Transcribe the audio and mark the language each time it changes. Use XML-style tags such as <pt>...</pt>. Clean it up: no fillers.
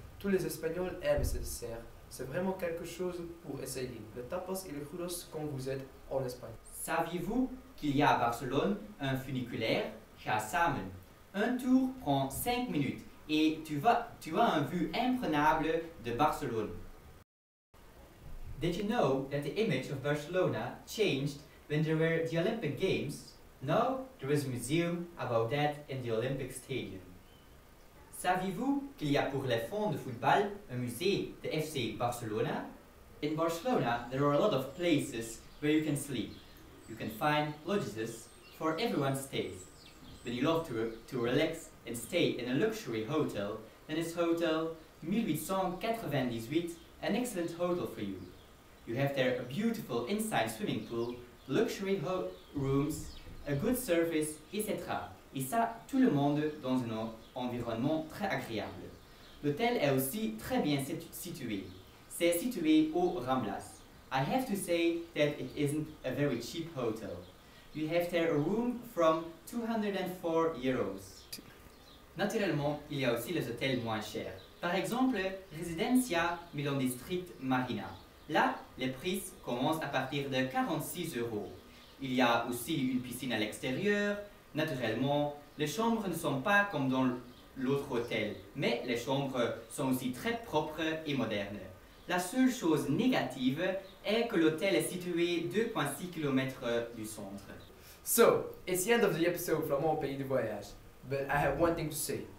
<fr>Tous les Espagnols aiment ce dessert. C'est vraiment quelque chose pour essayer. Le tapas et le gyros quand vous êtes en Espagne. Saviez-vous qu'il y a à Barcelone un funiculaire Ga Samen? Un tour prend 5 minutes et tu as une vue imprenable de Barcelone.</fr> <en>Did you know that the image of Barcelona changed when there were the Olympic Games? Now there is a museum about that in the Olympic Stadium.</en> <fr>Saviez-vous qu'il y a pour les fans de football un musée de FC Barcelona?</fr> <en>In Barcelona there are a lot of places where you can sleep. You can find lodges for everyone's taste. When you love to relax and stay in a luxury hotel, then is Hotel 1898 an excellent hotel for you. You have there a beautiful inside swimming pool, luxury rooms, a good service, etc.</en> <fr>Et ça, tout le monde dans un environnement très agréable. L'hôtel est aussi très bien situé. C'est situé au Ramblas.</fr> <en>I have to say that it isn't a very cheap hotel. You have there a room from 204 euros.</en> <fr>Naturellement, il y a aussi les hôtels moins chers. Par exemple, Residencia Milan District Marina. Là, les prix commencent à partir de 46 euros. Il y a aussi une piscine à l'extérieur. Naturellement, les chambres ne sont pas comme dans l'autre hôtel, mais les chambres sont aussi très propres et modernes. La seule chose négative est que l'hôtel est situé 2,6 km du centre.</fr> <en>So, it's the end of the episode from Mon Pays de Voyage. But I have one thing to say.</en>